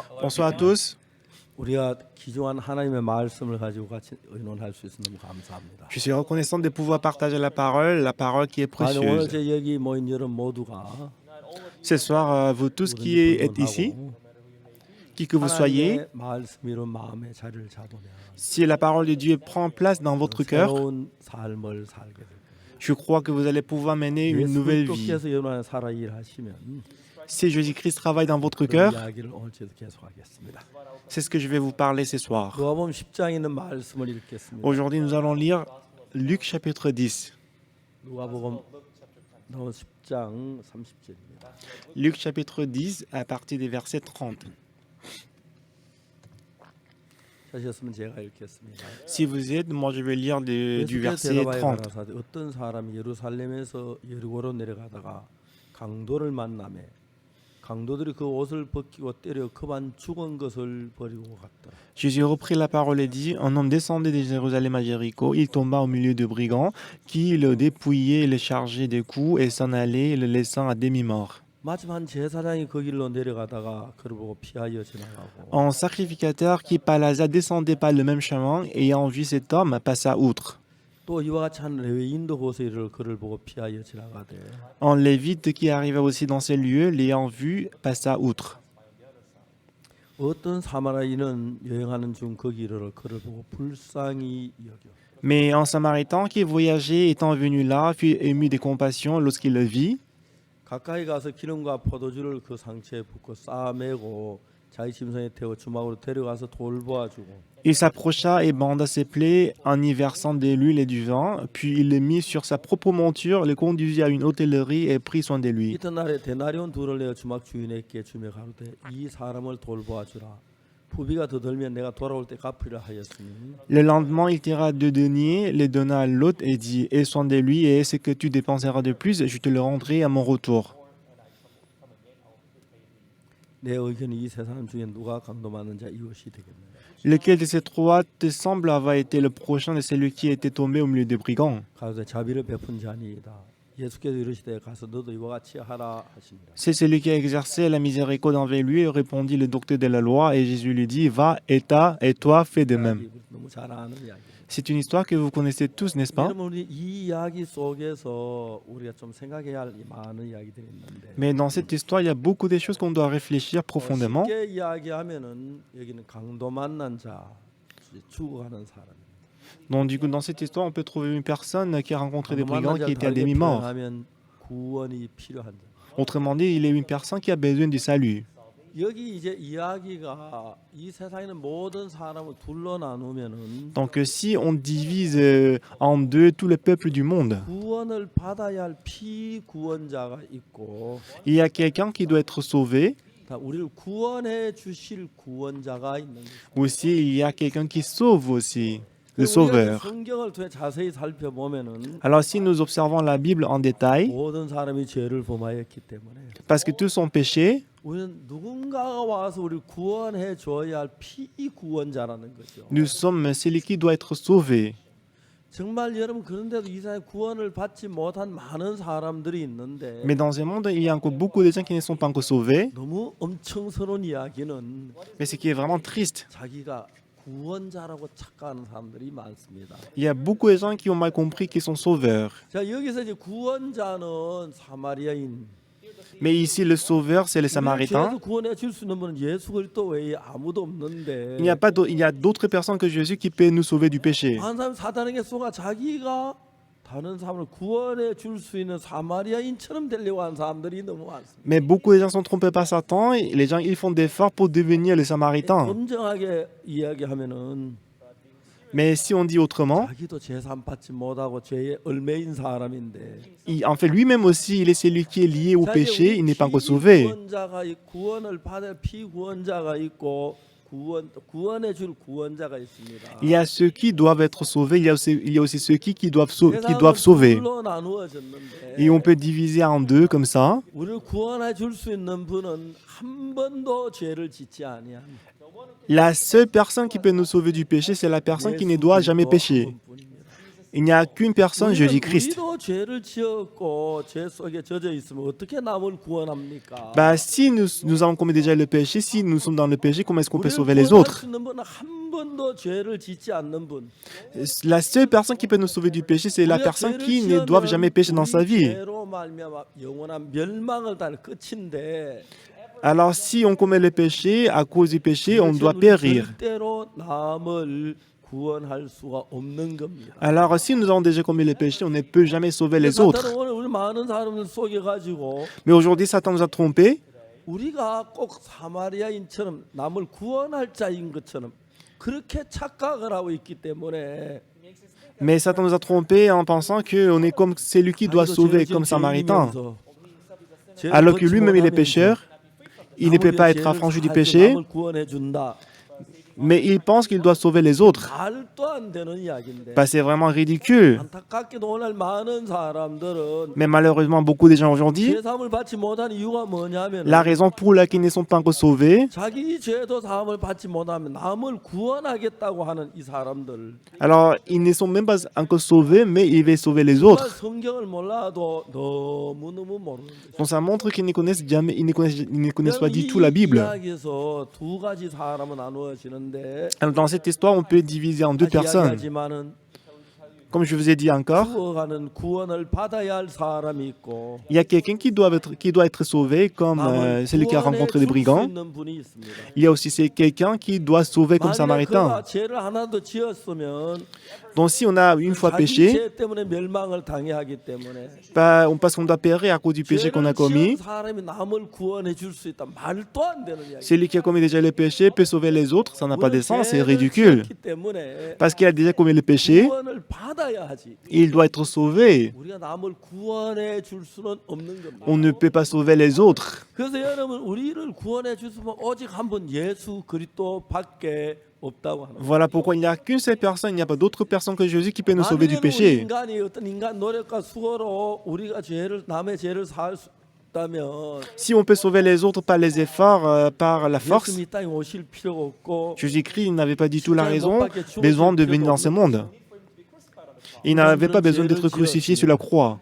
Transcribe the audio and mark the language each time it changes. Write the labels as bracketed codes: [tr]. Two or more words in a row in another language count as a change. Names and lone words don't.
[fr] Bonsoir à tous. [ko] 우리가 귀중한 하나님의 말씀을 가지고 같이 의논할 수 있어서 너무 감사합니다. [fr] Je suis reconnaissant de pouvoir partager la parole qui est [ko] 아니, 오늘 [fr] précieuse. [ko] 제 여기 모인 여러분 모두가 [fr] Ce soir, vous tous qui êtes ici, qui que vous soyez, [ko] 하나님의 말씀이 이룬 마음의 자리를 잡으면 [fr] si la parole de Dieu prend place dans votre cœur, [ko] 새로운 삶을 살게 될 거예요. [fr] je crois que vous allez pouvoir mener une [ko] 예수 [fr] nouvelle vie. [ko] 그리스도께서 여러분 안에 살아 일하시면 [fr] Si Jésus-Christ travaille dans votre [ko] 그 [fr] cœur, [ko] 이야기를 오늘 계속하겠습니다. [fr] c'est ce que je vais vous parler ce soir. [ko] 누가복음 10장에 있는 말씀을 읽겠습니다. [fr] Aujourd'hui, nous allons lire Luc chapitre 10. [ko] 누가복음 10장 30절입니다. [fr] Luc chapitre 10 à partir des versets 30. [ko] 하셨으면 제가 읽겠습니다. [fr] Si vous êtes, moi je vais lire du [ko] 예수께서 [fr] verset [ko] 대답하여 [fr] 30. [ko] 가라사대 어떤 사람이 예루살렘에서 여리고로 내려가다가 강도를 만나매 강도들이 그 옷을 벗기고 때려 그만 죽은 것을 버리고 갔더라. [fr] Jésus reprit la parole et dit, un homme descendait de Jérusalem à Jéricho, il tomba au milieu de brigands qui le dépouillaient, le chargeaient de coups et s'en allaient, le laissant à demi-mort. [ko] 마침 한 제사장이 그 길로 내려가다가 그를 보고 피하여 지나가고 [fr] Un sacrificateur qui par hasard descendait par le même chemin, ayant vu cet homme, passa outre. [ko] 또 이와 같이 한 레위인도 거기서 이를 그를 보고 피하여 지나가되 [fr] Un lévite qui arriva aussi dans ces lieux, l'ayant vu, passa outre. [ko] 어떤 사마리아인은 여행하는 중 거기 이르러 그를 보고 불쌍히 여겨 [fr] Mais un samaritain qui voyageait étant venu là, fut ému de compassion lorsqu'il le vit. [ko] 가까이 가서 기름과 포도주를 그 상처에 붓고 싸매고 자기 짐승에 태워 주막으로 데려가서 돌보아주고 [fr] Il s'approcha et banda ses plaies en y versant de l'huile et du vin, puis il le mit sur sa propre monture, le conduisit à une hôtellerie et prit soin de lui. [ko] 이튿날에 데나리온 둘을 내어 주막 주인에게 주며 가로되 이 사람을 돌보아주라 부비가 더 들면 내가 돌아올 때 갚으리라 하였으니 [fr] Le lendemain, il tira 2 deniers, les donna à l'hôte et dit, aie soin de lui et ce que tu dépenseras de plus, je te le rendrai à mon retour. [ko] 내 의견이 이 세 사람 중에 누가 강도 맞는 자 이웃이 되겠느냐 [fr] Lequel de ces trois te semble avoir été le prochain de celui qui était tombé au milieu des brigands? [ko] 가로되 자비를 베푼 자니이다 예수께서 이르시되 가서 너도 이와 같이 하라 하십니다. [fr] C'est celui qui a exercé la miséricorde envers lui, répondit le docteur de la loi, et Jésus lui dit, va et toi fais de même. [ko] 너무 잘 아는 이야기. [fr] C'est une histoire que vous connaissez tous, n'est-ce pas? [ko] 여러분 우리 이 이야기 속에서 우리가 좀 생각해야 할 많은 이야기들이 있는데 [fr] Mais dans cette histoire, il y a beaucoup de choses qu'on doit réfléchir profondément. [ko] 쉽게 이야기하면은 여기는 강도 만난 자, 죽어가는 사람. [fr] Donc du coup, dans cette histoire, on peut trouver une personne qui a rencontré des [ko] 강도 [fr] brigands [ko] 만난 [fr] qui [ko] 자 [fr] était à [ko] 다르게 [fr] demi-mort. [ko] 표현하면 구원이 필요한 자. [fr] Autrement dit, il est une personne qui a besoin du salut. [ko] 여기 이제 이야기가 이 세상에는 모든 사람을 둘러 나누면은 [fr] Donc si on divise en deux tout le peuple du monde, [ko] 구원을 받아야 할 피구원자가 있고 [fr] il y a quelqu'un qui doit être sauvé. [ko] 다 우리를 구원해 주실 구원자가 있는 거죠. [fr] Aussi, il y a quelqu'un qui sauve aussi, le [ko] 우리가 [fr] sauveur. [ko] 성경을 통해 자세히 살펴보면은 [fr] Alors si nous observons la Bible en détail, [ko] 모든 사람이 죄를 범하였기 때문에 [fr] parce que tous ont péché, [ko] 우리는 누군가가 와서 우리를 구원해 줘야 할 피구원자라는 거죠. [fr] nous sommes celui qui doit être sauvé. [ko] 정말 여러분 그런데도 이 세상에 구원을 받지 못한 많은 사람들이 있는데 [fr] Mais dans ce monde, il y a encore beaucoup de gens qui ne sont pas encore sauvés. [ko] 너무 엄청스러운 이야기는 [fr] Mais ce qui est vraiment triste, [ko] 자기가 구원자라고 착각하는 사람들이 많습니다. [fr] il y a beaucoup de gens qui ont mal compris qu'ils sont sauveurs. [ko] 자 여기서 이제 구원자는 사마리아인 [fr] Mais ici, le sauveur, c'est les [ko] 우리를 [fr] Samaritains. [ko] 죄에서 구원해 줄 수 있는 분은 예수 그리스도 외에 아무도 [fr] Il n'y a [ko] 없는데 [fr] pas il y a d'autres personnes que Jésus qui peut nous sauver du péché. [ko] 한 사람 사단에게 속아 자기가 다른 사람을 구원해 줄 수 있는 사마리아인처럼 되려고 하는 사람들이 너무 많습니다. [fr] Mais beaucoup de gens sont trompés par Satan. Et les gens, ils font des efforts pour devenir les Samaritains. [ko] 엄정하게 이야기하면은 [fr] Mais si on dit autrement, [ko] 자기도 제삼 받지 못하고 죄의 얼매인 사람인데 [fr] en fait, lui-même aussi, il est celui qui est lié au [ko] 자, 이제 [fr] péché. [ko] 우리 [fr] Il n'est pas encore sauvé. [ko] 피구원자가 구원을 받을 피구원자가 있고 구원해 줄 구원자가 있습니다. [fr] Il y a ceux qui doivent être sauvés. Il y a aussi ceux qui doivent [ko] 세상은 [fr] sauver. [ko] 둘로 나누어졌는데 [fr] Et on peut diviser en deux comme ça. [ko] 우리를 구원해 줄 수 있는 분은 한 번도 죄를 짓지 아니합니다. [fr] La seule personne qui peut nous sauver du péché, c'est la personne qui ne doit jamais pécher. Il n'y a qu'une personne, Jésus-Christ. [ko] 우리도 죄를 지었고 죄 속에 젖어 있으면 어떻게 남을 구원합니까? [fr] Bah, si nous avons commis déjà le péché, si nous sommes dans le péché, comment est-ce qu'on peut [ko] 우리를 [fr] sauver les [ko] 구원할 [fr] autres? [ko] 수 있는 분은 한 번도 죄를 짓지 않는 분. [fr] La seule personne qui peut nous sauver du péché, c'est la personne qui ne doit jamais pécher dans sa vie. [ko] 죄로 말미암아 영원한 멸망을 달 끝인데 [fr] Alors, si on commet le péché, à cause du péché, on doit périr. [ko] 절대로 남을 구원할 수가 없는 겁니다. [fr] Alors, si nous avons déjà commis le péché, on ne peut jamais sauver les autres. [ko] 사탄은 오늘 우리 많은 사람들 속여 가지고 [fr] Mais aujourd'hui, Satan nous a trompés. [ko] 우리가 꼭 사마리아인처럼 남을 구원할 자인 것처럼 그렇게 착각을 하고 있기 때문에 [fr] Mais Satan nous a trompés en pensant qu'on est comme celui qui doit sauver, comme Samaritain. Alors que lui-même, il est pécheur. Il ne peut pas être affranchi du péché, [ko] 남을 구원해 준다. [fr] mais il pense qu'il doit sauver les autres. [ko] 말도 안 되는 이야기인데 [fr] Bah, c'est vraiment ridicule. [ko] 안타깝게도 오늘 많은 사람들은 [fr] Mais malheureusement, beaucoup de gens aujourd'hui, [ko] 죄 사함을 받지 못한 이유가 뭐냐면 [fr] la raison pour laquelle ils ne sont pas encore sauvés, [ko] 자기 죄도 사함을 받지 못하면 남을 구원하겠다고 하는 이 사람들 [fr] alors ils ne sont même pas encore sauvés, mais ils veulent sauver les [ko] 정말 [fr] autres. [ko] 성경을 몰라도 너무너무 모르는 [fr] Donc ça montre qu'ils ne connaissent jamais, ils ne connaissent pas du [ko] 이 [fr] tout la Bible. [ko] 이야기에서 두 가지 사람은 나누어지는데 [fr] Alors, dans cette histoire, on peut diviser en deux [ko] 다시 [fr] personnes. [ko] 이야기하지만은 [fr] Comme je vous ai dit encore, [ko] 죽어가는 구원을 받아야 할 사람이 있고 [fr] il y a quelqu'un qui doit être sauvé, comme [ko] 남을 [fr] celui qui a [ko] 구원해 [fr] rencontré des [ko] 줄 수 [fr] brigands. [ko] 있는 분이 있습니다. [fr] Il y a aussi quelqu'un qui doit sauver comme [ko] 만약에 [fr] Samaritain. [ko] 그가 죄를 하나도 지었으면 [fr] Donc si on a une fois [ko] 자기 [fr] péché, [ko] 죄 때문에 멸망을 당해하기 때문에 [fr] parce qu'on doit périr à cause du péché qu'on a [ko] 죄를 지은 [fr] commis, [ko] 사람이 남을 구원해 줄 수 있다. 말도 안 되는 이야기. [fr] celui qui a commis déjà le péché peut sauver les autres. Ça n'a pas de sens, c'est ridicule. [ko] 때문에 [fr] Parce qu'il a déjà commis le péché, [ko] 구원을 받아야 하지. [fr] il doit être sauvé. [ko] 우리가 남을 구원해 줄 수는 없는 겁니다. [fr] On ne peut pas sauver les autres. [ko] 그래서 여러분 우리를 구원해 주시면 오직 한 분 예수 그리스도밖에 없다고 하는. [fr] Voilà pourquoi il n'y a qu'une seule personne, il n'y a pas d'autre personne que Jésus qui peut nous sauver du [ko] 만약에 우리 [fr] péché. [ko] 인간이 어떤 인간 노력과 수고로 우리가 남의 죄를 사할 수 있다면 [fr] Si on peut sauver les autres par les efforts, par la force, [ko] 예수님이 이 땅에 오실 필요가 없고 [fr] Jésus-Christ n'avait pas du tout la raison, besoin de venir dans ce monde. Il n'avait pas besoin d'être crucifié sur la croix.